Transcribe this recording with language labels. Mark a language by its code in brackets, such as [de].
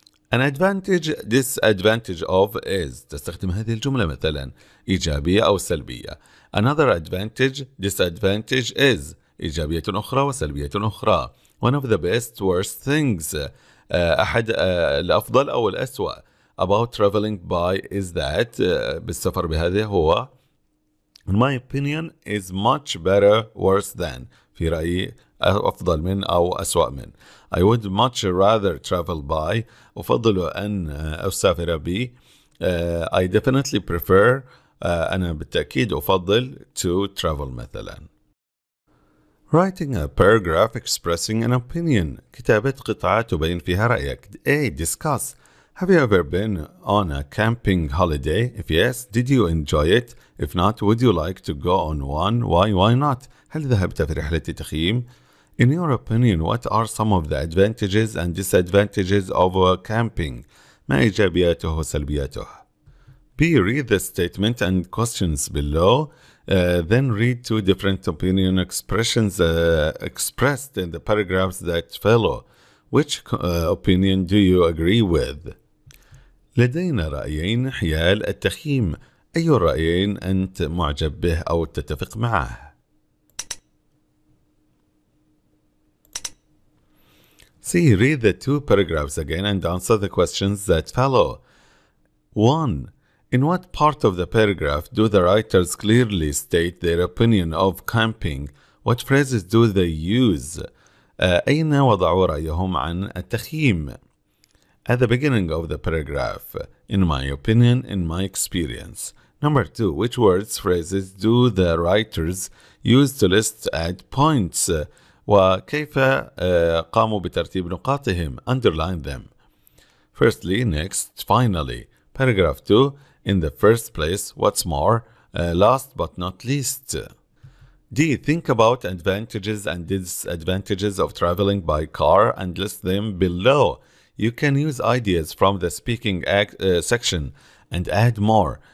[en] An advantage, disadvantage of is [ar] تستخدم هذه الجملة مثلا إيجابية أو سلبية. [en] Another advantage, disadvantage is [ar] إيجابية أخرى وسلبية أخرى. [en] One of the best, worst things [ar] أحد الأفضل أو الأسوأ [en] about traveling by is that [ar] بالسفر بهذه هو [en] in my opinion is much better worse than [ar] في رأيي أفضل من أو أسوأ من. [en] I would much rather travel by [ar] أفضل أن أسافر ب [en] I definitely prefer [ar] أنا بالتأكيد أفضل [en] to travel مثلا. Writing a paragraph expressing an opinion [ar] كتابة قطعة تبين فيها رأيك. [en] A. Discuss. Have you ever been on a camping holiday? If yes, did you enjoy it? If not, would you like to go on one? Why not? [ar] هل ذهبت في رحلة تخييم؟ [en] In your opinion, what are some of the advantages and disadvantages of camping? [ar] ما إيجابياته وسلبياته؟ B. [en] Read the statement and questions below. Then read two different opinion expressions expressed in the paragraphs that follow. Which opinion do you agree with? [ar] لدينا رأيين حيال التخييم. أي الرأيين أنت معجب به أو تتفق معه؟ C. [en] Read the two paragraphs again and answer the questions that follow. 1. In what part of the paragraph do the writers clearly state their opinion of camping? What phrases do they use? [ar] أين وضعوا رأيهم عن التخييم? [en] At the beginning of the paragraph, in my opinion, in my experience. Number 2. Which words, phrases do the writers use to list add points? [ar] وكيف قاموا بترتيب نقاطهم? [en] Underline them. Firstly, next, finally. Paragraph 2. In the first place, what's more, last but not least. D. Think about advantages and disadvantages of traveling by car and list them below. You can use ideas from the speaking section and add more.